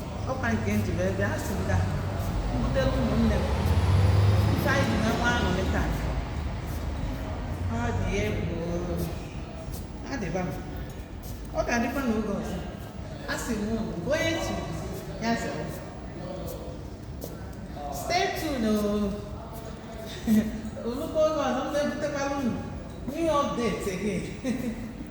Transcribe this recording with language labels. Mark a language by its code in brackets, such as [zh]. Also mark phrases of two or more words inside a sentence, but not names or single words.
[ig] Ọ kwa nke m ji wee bịa, a sị m ka m butere ụmụnne m. Ife anyị ji wee nwe aṅụrị taa. Ọ dị egwu. Ọ dịba m. Ọ ga-adịkwa n'oge ọzọ. A sị m unu, onye chi ya zere. [en] Stay tuned [ig] o. Olukwa oge ọzọ, m ga-ebutekwara unu [en] new update again.